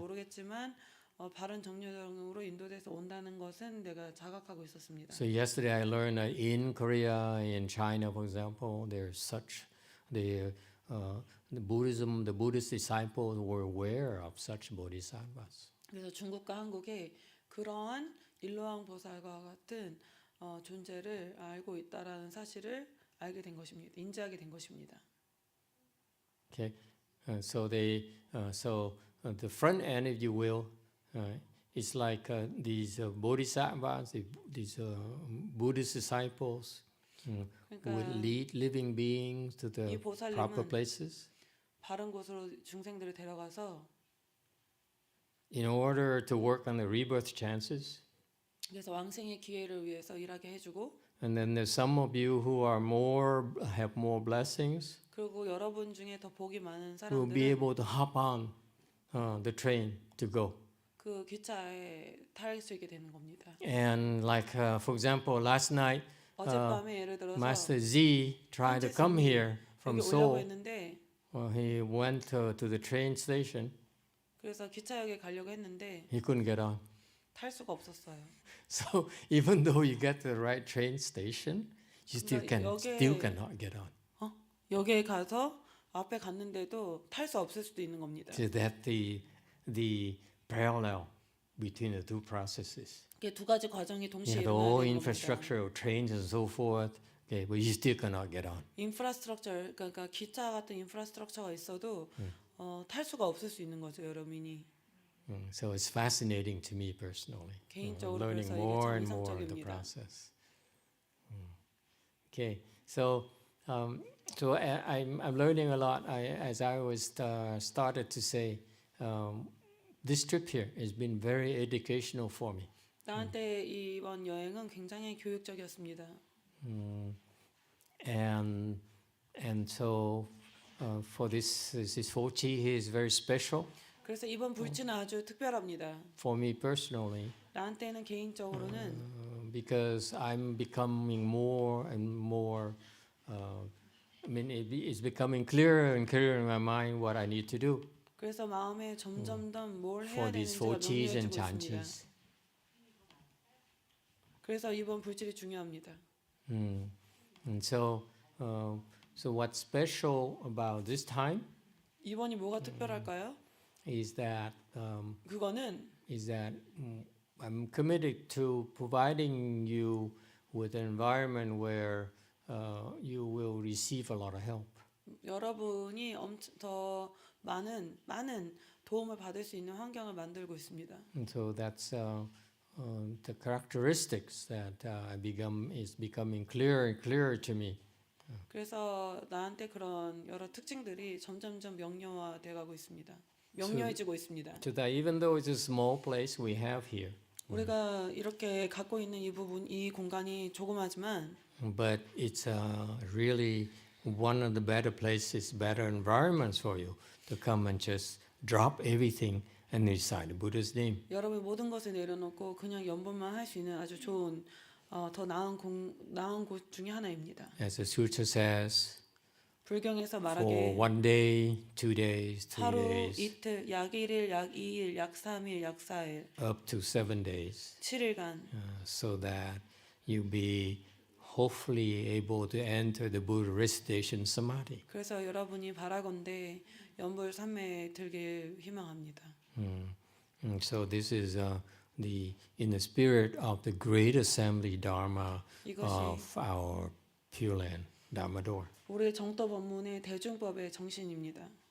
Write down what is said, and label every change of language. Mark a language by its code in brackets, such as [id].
[ko] 모르겠지만 바른 정류장으로 인도돼서 온다는 것은 내가 자각하고 있었습니다. [en] So yesterday I learned that in Korea, in China, for example, there's such the Buddhist disciples were aware of such bodhisattvas. [ko] 그래서 중국과 한국에 그러한 일로왕 보살과 같은 존재를 알고 있다라는 사실을 알게 된 것입니다. 인지하게 된 것입니다. [en] Okay, so the front end, if you will, is like these bodhisattvas, these Buddhist disciples who would lead living beings to the [ko] 이 보살님은 [en] proper places [ko] 바른 곳으로 중생들을 데려가서 [en] in order to work on the rebirth chances. [ko] 그래서 왕생의 기회를 위해서 일하게 해주고 [en] And then there's some of you who have more blessings, [ko] 그리고 여러분 중에 더 복이 많은 [en] who will be [ko] 사람들은 [en] able to hop on the train to go. [ko] 그 기차에 탈 수 있게 되는 겁니다. [en] And like for example, last night, [ko] 어젯밤에 예를 들어서 [en] Master Z tried to come here from [ko] 여기 오려고 [en] Seoul. [ko] 했는데 [en] Well, he went to the train station. [ko] 그래서 기차역에 가려고 했는데 [en] He couldn't get on. [ko] 탈 수가 없었어요. [en] So even though you get to the right train station, you still cannot get on. [ko] 여기에 가서 앞에 갔는데도 탈 수 없을 수도 있는 겁니다. [en] So that the parallel between the two processes. [ko] 이게 두 가지 과정이 동시에 [en] You have [ko] 일어나야 [en] all [ko] 되는 겁니다. [en] infrastructure of trains and so forth, okay, but you still cannot get on. [ko] 인프라스트럭처 그러니까 기차 같은 인프라스트럭처가 있어도 탈 수가 없을 수 있는 거죠, 여러분이. [en] So it's fascinating to me personally. [ko] 개인적으로 [en] Learning [ko] 그래서 이게 [en] more [ko] 참 [en] and more of the [ko] 인상적입니다. [en] process. Okay, so I'm learning a lot. As I was started to say, this trip here has been very educational for me. [ko] 나한테 이번 여행은 굉장히 교육적이었습니다. [en] And so for this Fochi here is very special [ko] 그래서 이번 불치는 아주 특별합니다. [en] for me personally [ko] 나한테는 개인적으로는 [en] because I'm becoming more and more. I mean, it's becoming clearer and clearer in my mind what I need to do [ko] 그래서 마음에 점점 더 뭘 해야 [en] for these [ko] 되는지가 [en] Fochis and [ko] 명료해지고 있습니다. [en] Chanchis. [ko] 그래서 이번 불질이 중요합니다. [en] And so what's special about this time [ko] 이번이 뭐가 특별할까요? [en] is that [ko] 그거는 [en] I'm committed to providing you with an environment where you will receive a lot of help. [ko] 여러분이 엄청 더 많은 도움을 받을 수 있는 환경을 만들고 있습니다. [en] And so that's the characteristics that is becoming clearer and clearer to me. [ko] 그래서 나한테 그런 여러 특징들이 점점점 명료화돼 가고 있습니다. 명료해지고 있습니다. [en] So that even though it's a small place we have here, [ko] 우리가 이렇게 갖고 있는 이 공간이 조그마지만 [en] but it's really one of the better places, better environments for you to come and just drop everything and recite the Buddha's name. [ko] 여러분이 모든 것을 내려놓고 그냥 연본만 할 수 있는 아주 좋은 더 나은 곳 중에 하나입니다. [en] As the sutra says, [ko] 불경에서 [en] for [ko] 말하기에 [en] one day, 2 days, 3 [ko] 하루, [en] days, [ko] 이틀, 약 1일, 약 2일, 약 3일, 약 4일, [en] up to 7 days, [ko] 7일간 [en] so that you be hopefully able to enter the Buddha recitation samadhi. [ko] 그래서 여러분이 바라건대 연불 삼매에 들길 희망합니다. [en] So this is in the spirit of the great assembly dharma of our Pure Land Dharma door. [ko] 우리의 정도 법문의 대중법의 정신입니다.